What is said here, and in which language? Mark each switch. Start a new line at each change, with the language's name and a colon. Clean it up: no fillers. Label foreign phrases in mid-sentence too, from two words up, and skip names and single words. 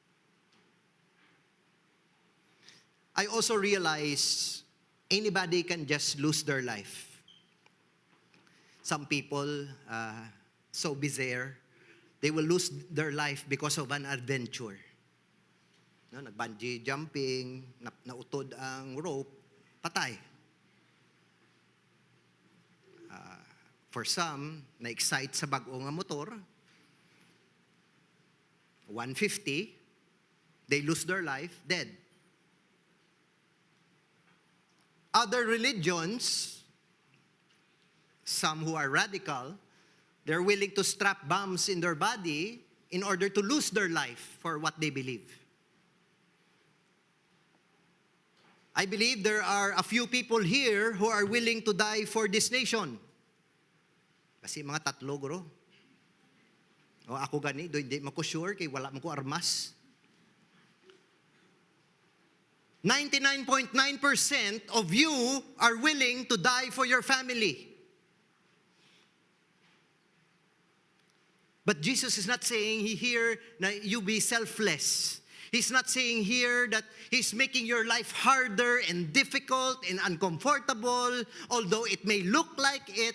English: I also realize anybody can just lose their life. Some people, so bizarre, they will lose their life because of an adventure.
Hiligaynon: No, nag-bungee jumping, nautod ang rope, patay.
English: For some,
Hiligaynon: na-excite sa bag-o nga motor, 150,
English: they lose their life, dead. Other religions, some who are radical, they're willing to strap bombs in their body in order to lose their life for what they believe. I believe there are a few people here who are willing to die for this nation.
Hiligaynon: Kasi mga tatlo, guro. O ako gani, do hindi mako sure kay wala man ko armas.
English: 99.9% of you are willing to die for your family. But Jesus is not saying here that you be selfless. He's not saying here that He's making your life harder and difficult and uncomfortable, although it may look like it.